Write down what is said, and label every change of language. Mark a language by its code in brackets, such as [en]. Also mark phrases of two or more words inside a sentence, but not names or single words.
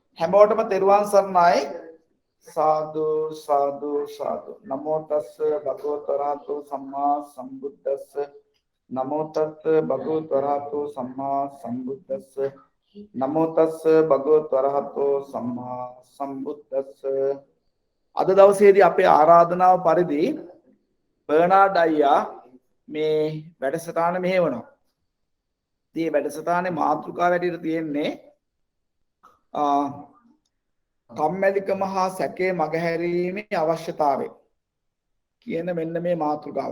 [si] හැමෝටම තෙරුවන් සරණයි. සාදු සාදු සාදු. [pi] නමෝ තස්ස භගවතු වරහතු සම්මා සම්බුද්දස්ස. නමෝ තස්ස භගවතු වරහතු සම්මා සම්බුද්දස්ස. නමෝ තස්ස භගවතු වරහතු සම්මා සම්බුද්දස්ස. [si] අද දවසේදී අපේ ආරාධනාව පරිදි බර්නාඩ් අයියා මේ වැඩසටහන මෙහෙවනවා. ඉතින් වැඩසටහනේ මාතෘකාව හැටියට තියෙන්නේ කම්මැලිකම හා සැකේ මගහැරීමේ අවශ්‍යතාවය කියන මෙන්න මේ මාතෘකාව.